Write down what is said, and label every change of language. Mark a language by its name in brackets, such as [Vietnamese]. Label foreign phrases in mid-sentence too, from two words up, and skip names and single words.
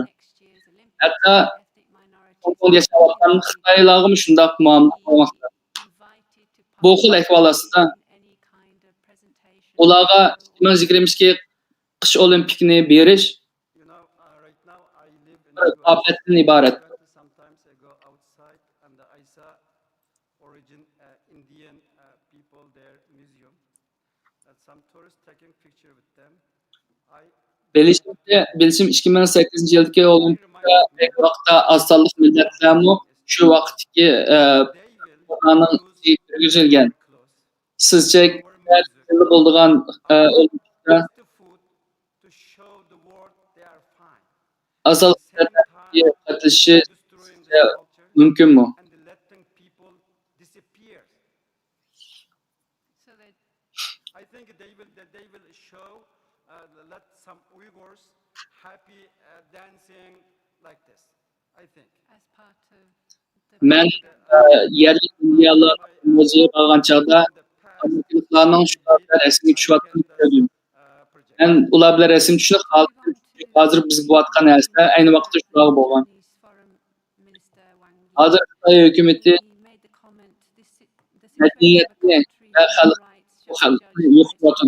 [Uzbek] Hatto Hongkongda yashayotgan Xitoylarga shundoq muomala qilmoqda. Bu xil ahvol ostida ularga 2022 qish Olimpikni berish ofatdan iborat. [English] Sometimes I go outside and I saw origin Indian people their museum. Some tourists taking picture with them. [Uzbek] Bilishim 2008 yildagi Olimpiyada vaqtda asonlik millatlarmi shu vaqtdagi qonun yurgizilgan. Sizcha bo'lgan Olimpiyada asonlik millatlarga qatnashishi mumkinmi? [English] I think they will show let some Uyghurs happy dancing like this. I think as part of [Uzbek] Men yerli indiyalar muzeyi olgan chog'da Amerikaliklarning shu rasmga tushayotganini ko'rdim. Men ular bilan rasm tushib hozir biz bo'layotgan narsa ayni vaqtda shular bo'lgan. Hozir Xitoy hukumatı madaniyatni xalqni yo'qotadi.